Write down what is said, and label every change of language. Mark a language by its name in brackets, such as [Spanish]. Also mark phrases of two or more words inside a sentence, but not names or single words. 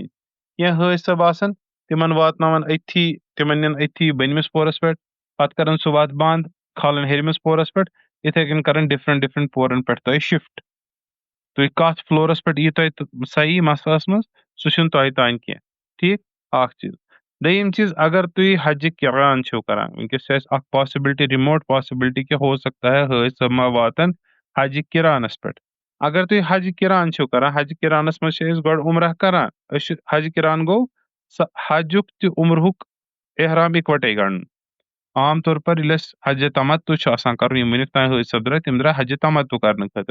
[Kashmiri] کینٛہہ حٲج صٲب آسان تِمن واتناوان أتھی تِمن نِن أتھی بٔنمِس پورس پٮ۪ٹھ پتہٕ کران سُہ وتھ بنٛد کھالان ہیٚرمِس پورس پٮ۪ٹھ یِتھے کٔنۍ کران ڈفرنٹ پورن پٮ۪ٹھ تۄہہِ شفٹ. تُہۍ کتھ فلورس پٮ۪ٹھ یی تۄہہِ صحیح مسلس منٛز سُہ چھُنہٕ تۄہہِ تانۍ کینٛہہ. ٹھیٖک. اکھ چیٖز. دوٚیِم چیٖز اگر تُہۍ حجہِ قِران چھِو کران وٕنکیٚس چھِ اَسہِ اکھ پاسبلٹی [English] remote possibility [Kashmiri] کہِ [Urdu] ہو سکتا ہے [Kashmiri] حٲج صٲب ما واتن حجہِ قِرانس پٮ۪ٹھ. اگر تُہۍ حجہِ قِران چھِو کران حجہِ قِرانس منٛز چھِ أسۍ گۄڈٕ عمرہ کران. أسۍ چھِ حجہِ قِران گوٚو حجُک تہِ عمرہُک احرام اِکوٹے گنڈُن. [Urdu] عام طور پر [Kashmiri] ییٚلہِ اَسہِ حجہِ تمتُع چھُ آسان کرُن یِم ؤنیُک تانۍ حٲج صٲب درٛاے تِم درٛاے حجہِ تمتُع کرنہٕ خٲطرٕ.